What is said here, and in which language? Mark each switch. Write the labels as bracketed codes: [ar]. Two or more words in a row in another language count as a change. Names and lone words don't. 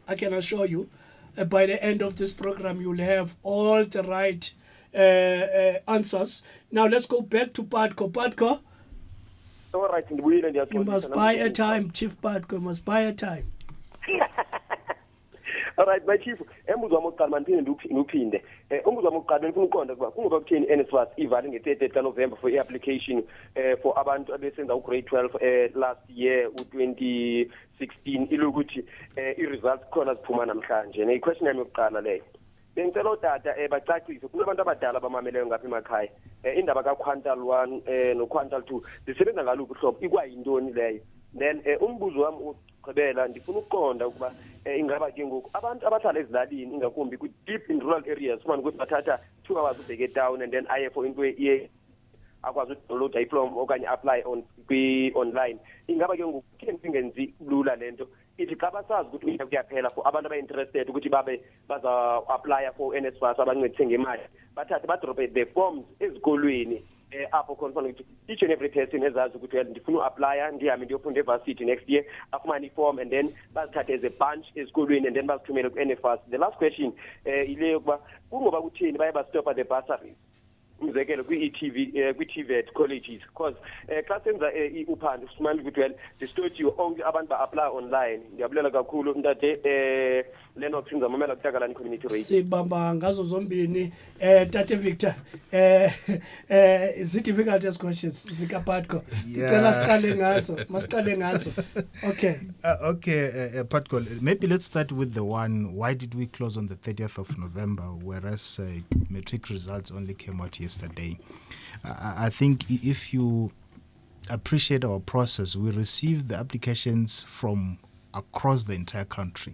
[en] I can assure you, by the end of this program, you'll have all the right answers. Now, let's go back to Patko. Patko, all right, you must buy a time, Chief Patko. You must buy a time. All right, my chief, [xh] umbuzo wami oqala mandiphinde ngiphinde. Umbuzo wami oqala ngifuna ukuqonda ukuba kungoba kutheni NSFAS ivale nge-30 kaNovember for i-application for abantu abesenza u-grade 12 [en] last year [xh] u-2016 ilokuthi i-results khona ziphuma namhlanje. Ne-question yami yokuqala leyo. Bengicela udata bacacise kunabantu abadala abamameleyo ngapha emakhaya. Indaba ka-quantal 1 no-quantal 2 zisebenza ngaluphi uhlobo ikwayintoni leyo. Then umbuzo wami ugqibela ndifuna ukuqonda ukuba ingaba ke ngoku abantu abahlala ezilalini ingakumbi ku- [en] deep in rural areas [xh] ufumane ukuthi bathatha 2 hours ubheke [en] down and then [xh] aye for into akwazi ukudownloada iform okanye [en] apply online. [xh] Ingaba ke ngoku kutheni singenzi lula lento ithi xa basazi ukuthi unyaka kuyaphela for abantu aba-interested ukuthi baza-applya for NSFAS abancedise ngemali bathathe badrope [en] the forms [xh] ezikolweni apho khona kufanele ukuthi [en] each and every person [xh] ezazi ukuthi ndifuna u-applya ndihambe ndiyofunda evarsity [en] next year [xh] afumane i-form [en] and then [xh] bazithathe [en] as a bunch [xh] ezikolweni [en] and then [xh] bazithumele ku-NSFAS. [en] The last question [xh] ile yokuba kungoba kutheni baye bastopa [en] the bursaries [xh] umzekelo kwi- [en] TVET colleges because [xh] xa senza uphando sifumane ukuthi distortiwe onke abantu ba- [en] apply online. [xh] Ndiyabulela kakhulu ntate Lennox ngizamamela kutakalani [en] community radio. [xh] Sibamba ngazo zombini Tate Victor [en] difficult as questions [xh] zikapatko. [zu] Ngicela siqale ngazo. Okay. [en] Patko, maybe let's start with the one, why did we close on the 30th of November whereas matric results only came out yesterday? I think if you appreciate our process, we received the applications from across the entire country.